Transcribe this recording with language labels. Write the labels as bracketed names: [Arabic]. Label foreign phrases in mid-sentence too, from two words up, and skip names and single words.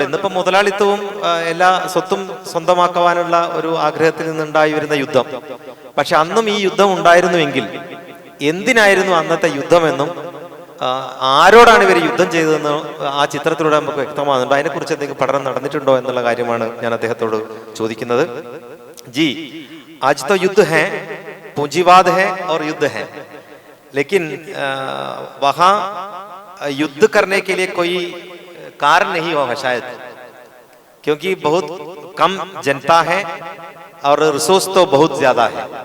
[Malayalam] ഇന്നിപ്പോ മുതലാളിത്തവും എല്ലാ സ്വത്തും സ്വന്തമാക്കുവാനുള്ള ഒരു ആഗ്രഹത്തിൽ നിന്നുണ്ടായി വരുന്ന യുദ്ധം. പക്ഷെ അന്നും ഈ യുദ്ധം ഉണ്ടായിരുന്നുവെങ്കിൽ എന്തിനായിരുന്നു അന്നത്തെ യുദ്ധമെന്നും ആരോടാണ് ഇവർ യുദ്ധം ചെയ്തതെന്ന് ആ ചിത്രത്തിലൂടെ നമുക്ക് വ്യക്തമാകുന്നുണ്ട്. അതിനെക്കുറിച്ച് എന്തെങ്കിലും പഠനം നടന്നിട്ടുണ്ടോ എന്നുള്ള കാര്യമാണ് ഞാൻ അദ്ദേഹത്തോട് ചോദിക്കുന്നത്. ജി, [Hindi] आज तो युद्ध है, पूंजीवाद है और युद्ध है, लेकिन वहाँ युद्ध करने के लिए कोई कारण नहीं होगा शायद, क्योंकि बहुत कम जनता है और रिसोर्स तो बहुत ज्यादा है.